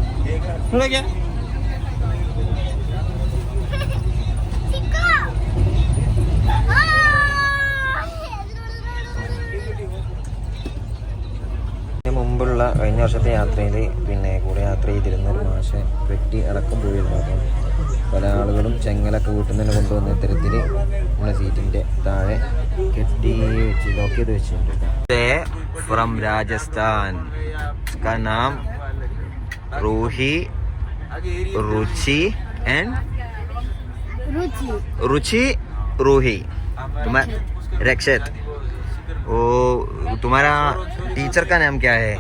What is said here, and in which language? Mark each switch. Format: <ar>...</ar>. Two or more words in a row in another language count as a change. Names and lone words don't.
<ml>മുമ്പുള്ള കഴിഞ്ഞ വർഷത്തെ യാത്രയിൽ പിന്നെ കൂടെ യാത്ര ചെയ്തിരുന്ന ഒരു മാഷെ പെട്ടി അടക്കം പോയിരുന്നു. അപ്പം പല ആളുകളും ചെങ്ങലൊക്കെ വീട്ടിൽ നിന്ന് കൊണ്ടുവന്ന ഇത്തരത്തിൽ നമ്മുടെ സീറ്റിന്റെ താഴെ കെട്ടി വെച്ച് ലോക്ക് ചെയ്ത് വെച്ചിട്ടുണ്ട്.</ml> <hi>ഫ്രം രാജസ്ഥാൻ का नाम रूही, रुचि एंड रुचि रूही, रक्षित। वो तुम्हारा टीचर का नाम क्या है?</hi>